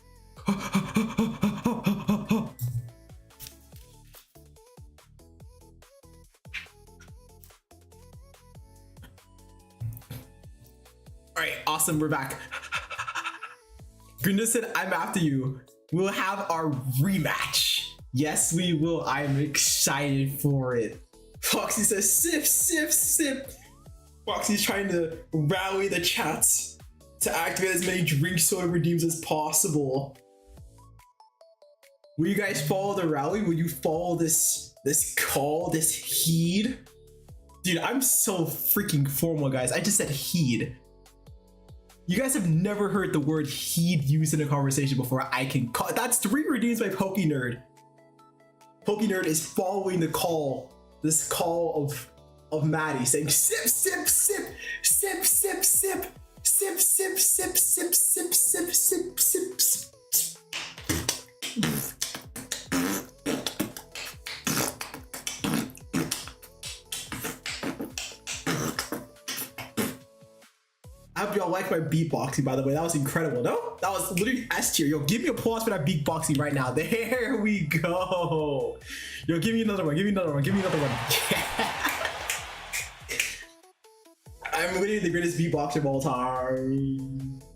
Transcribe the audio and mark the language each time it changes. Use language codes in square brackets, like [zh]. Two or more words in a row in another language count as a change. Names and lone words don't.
[en] All right, awesome. We're back. Goodness said, I'm after you. We'll have our rematch. Yes, we will. I'm excited for it. Foxy says, sip, sip, sip. Foxy's trying to rally the chats to activate as many drink soda redeems as possible. Will you guys follow the rally? Will you follow this call, this heed? Dude, I'm so freaking formal, guys. I just said heed. You guys have never heard the word heed used in a conversation before. I can call. That's 3 redeems by PokeNerd. PokeNerd is following the call, this call of Maddie saying sip, sip, sip, sip, sip, sip, sip, sip, sip, sip, sip, sip, sip, sip, sip. I hope y'all like my beatboxing, by the way. That was incredible. No? That was literally S tier. Yo, give me applause for that beatboxing right now. There we go. Yo, give me another one. Give me another one. Give me another one. I'm literally the greatest beatboxer of all time.